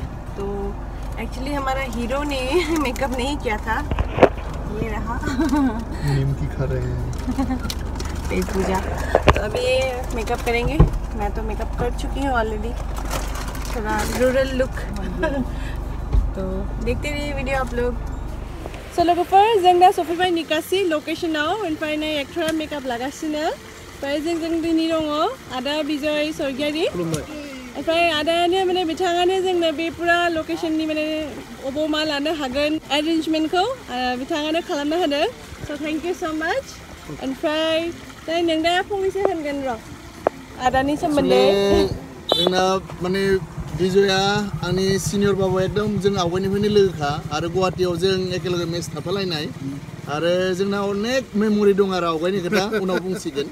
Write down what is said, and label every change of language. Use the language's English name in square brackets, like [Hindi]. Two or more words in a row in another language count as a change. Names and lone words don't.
[Hindi] तो एक्चुअली हमारा हीरो ने मेकअप नहीं किया था. ये रहा. नीमकी खा रहे हैं. पेट पूजा. तो अभी ये मेकअप करेंगे. मैं तो मेकअप कर चुकी हूँ ऑलरेडी. थोड़ा [English] rural look. [Hindi] तो देखते रहिए वीडियो आप लोग. [Bodo] So logofer, जों दा सफैबाय निकासी लकेशनाव. ओमफ्राय नै एक्टरा मेकआप लागासिनो. ओमफ्राय जों दिनै दङ आदा बिजय सरगियारि. ओमफ्राय आदायानो माने बिथाङानो जोंनो बे पुरा लकेशननि माने अबाव मा लानो हागोन एरेन्जमेन्टखौ बिथाङानो खालामना होदों. [English] So thank you so much. [Bodo] ओमफ्राय दा नों दा फंनैसो होनगोन र' आदानि सोमोन्दै. जोंना माने बिजया आंनि सिनियर बाबा एकदम जों आवगायनिफ्रायनो लोगोखा आरो गुवाहाटीयाव जों एकेलगे मेच थाफालायनाय आरो जोंना अनेक मेमरि दं आरो आवगायनि खोथा उनाव बुंसिगोन.